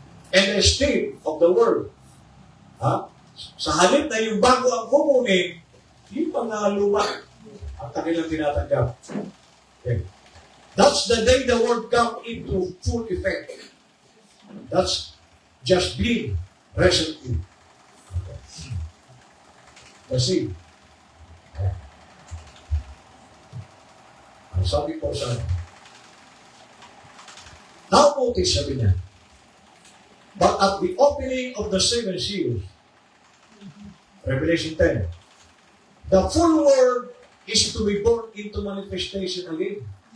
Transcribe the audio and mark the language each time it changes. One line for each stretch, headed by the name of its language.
English: And the state of the word.
Filipino: Sa halip na yung bago ang kumunin, yung mga luma ang kanilang tinatanggap. Okay.
English: That's the day the word come into full effect. That's just been recently.
Filipino: Kasi, ang sabi ko sa now notice, sabi niya,
English: but at the opening of the seven seals, Revelation 10, the full world is to be born into manifestation again.